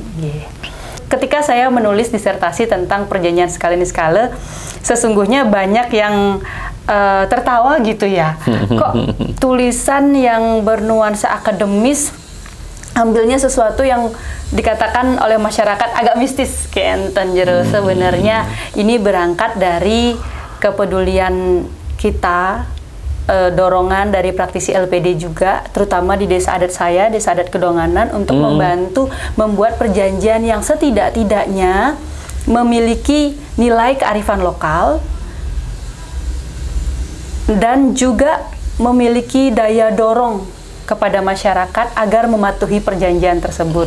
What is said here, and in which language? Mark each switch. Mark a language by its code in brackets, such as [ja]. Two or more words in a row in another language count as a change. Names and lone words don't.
[id] Ketika saya menulis disertasi tentang perjanjian skala niskala, sesungguhnya banyak yang tertawa gitu ya. Kok tulisan yang bernuansa akademis ambilnya sesuatu yang dikatakan oleh masyarakat agak mistis kayak [ban] enten jero. [id] Sebenarnya ini berangkat dari kepedulian kita, dorongan dari praktisi LPD juga, terutama di desa adat saya, desa adat Kedonganan, untuk membantu membuat perjanjian yang setidak-tidaknya memiliki nilai kearifan lokal dan juga memiliki daya dorong kepada masyarakat agar mematuhi perjanjian tersebut.